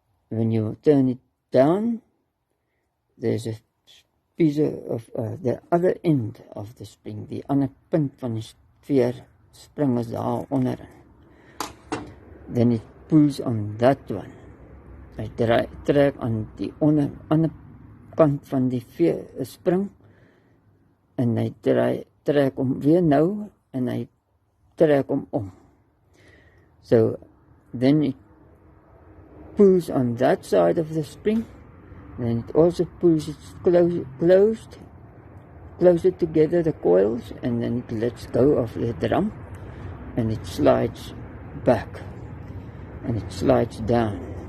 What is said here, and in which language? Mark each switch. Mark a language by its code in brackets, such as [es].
[en] When you turn it down, there's a piece of the other end of the spring, [af] die ander punt van die veer spring is daar onderin. [en] Then it pulls on that one. [af] Hy trek aan die ander kant van die veer spring, en hy trek om weer nou, en hy trek om. [en] So then it pulls on that side of the spring, and then it also pulls it closer together, the coils, and then it lets go of the drum, and it slides back, and it slides down.